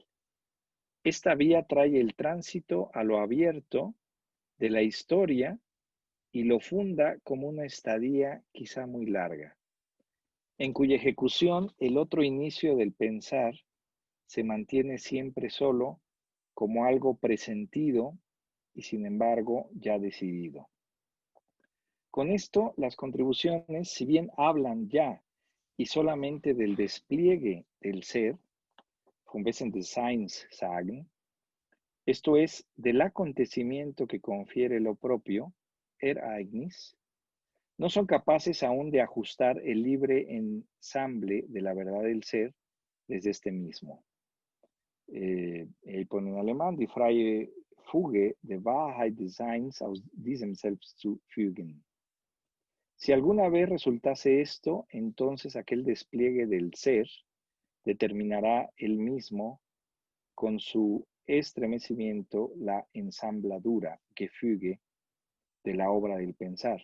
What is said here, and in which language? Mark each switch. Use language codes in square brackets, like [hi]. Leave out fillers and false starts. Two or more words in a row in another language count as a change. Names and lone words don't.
[es] Esta vía trae el tránsito a lo abierto de la historia y lo funda como una estadía quizá muy larga, en cuya ejecución el otro inicio del pensar se mantiene siempre solo como algo presentido y sin embargo ya decidido. Con esto, las contribuciones, si bien hablan ya y solamente del despliegue del ser, [de] von Wesen des Seins sagen, [es] esto es, del acontecimiento que confiere lo propio, Ereignis, no son capaces aún de ajustar el libre ensamble de la verdad del ser desde este mismo. Pone en alemán, [de] die freie Fuge der Wahrheit des Seins aus diesem Selbst zu fügen. [es] Si alguna vez resultase esto, entonces aquel despliegue del ser determinará él mismo con su estremecimiento la ensambladura, Gefüge, de la obra del pensar.